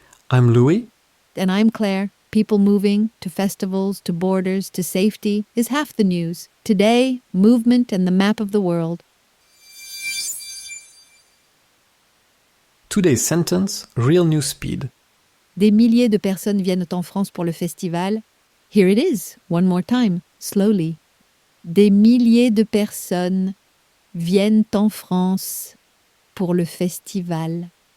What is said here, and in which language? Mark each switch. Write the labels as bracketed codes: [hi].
[en] I'm Louis. And I'm Claire. People moving, to festivals, to borders, to safety, is half the news. Today, movement and the map of the world. Today's sentence, real news speed. [fr] Des milliers de personnes viennent en France pour le festival. [en] Here it is, one more time, slowly. [fr] Des milliers de personnes viennent en France pour le festival.